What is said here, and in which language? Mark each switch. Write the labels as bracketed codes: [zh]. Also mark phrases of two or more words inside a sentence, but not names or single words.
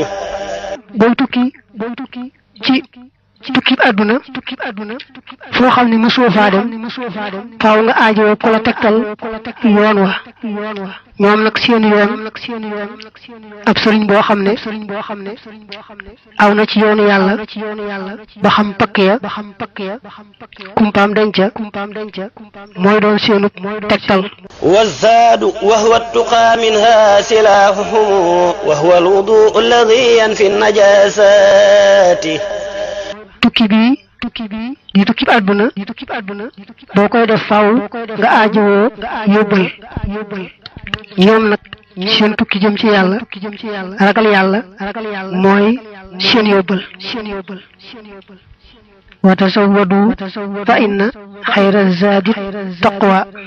[wo] booy tukki ci tukki bi àdduna foo xam ne mosoo faa dem faaw nga aajowoo ko la tegtal yoon wa ñoom nag seen yoon ab sëriñ boo xam ne aw na ci yoonu yàlla ba xam pakk ya kumpaam denca mooy doon seenu tegtal [ar] والزاد وهو التقى منها سلاحهم وهو الوضوء الذي ينفي النجاسات [wo] tukki bi di tukki bi àdduna boo koy def faaw nga aajowoo yóbbal ñoom nag seen tukki jëm ci yàlla ragal yàlla mooy seen yóbbal [ar] وتزودوا فإن خير الزاد التقوى